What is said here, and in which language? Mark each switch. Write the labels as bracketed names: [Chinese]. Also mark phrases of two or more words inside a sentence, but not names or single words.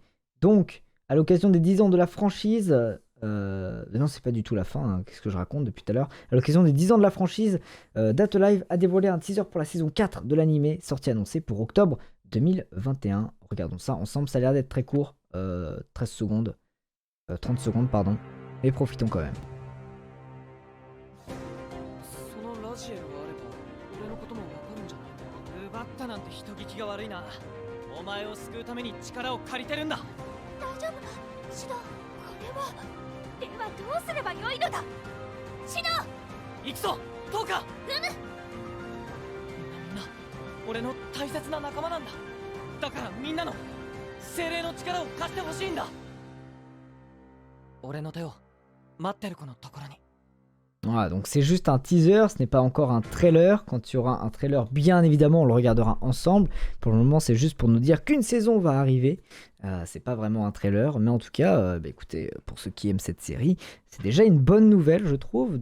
[French] Donc, à l'occasion des 10 ans de la franchise, non, c'est pas du tout la fin, hein, qu'est-ce que je raconte depuis tout à l'heure. À l'occasion des 10 ans de la franchise, Date Live a dévoilé un teaser pour la saison 4 de l'animé, sortie annoncée pour octobre 2021. Regardons ça ensemble, ça a l'air d'être très court, 13 secondes, 30 secondes, pardon, mais profitons quand même. [Japanese] そのラジエルがあれば俺のこともわかるんじゃないの？奪ったなんて人聞きが悪いな。お前を救うために力を借りてるんだ。大丈夫シド、これは。ではどうすればよいのだ。シド。行くぞトーカ。うむ。みんな俺の大切な仲間なんだ。だからみんなの精霊の力を貸してほしいんだ。俺の手を待ってる子のところに。 [French] Voilà, donc c'est juste un teaser, ce n'est pas encore un trailer. Quand il y aura un trailer, bien évidemment, on le regardera ensemble. Pour le moment, c'est juste pour nous dire qu'une saison va arriver. C'est pas vraiment un trailer, mais en tout cas, écoutez, pour ceux qui aiment cette série, c'est déjà une bonne nouvelle, je trouve.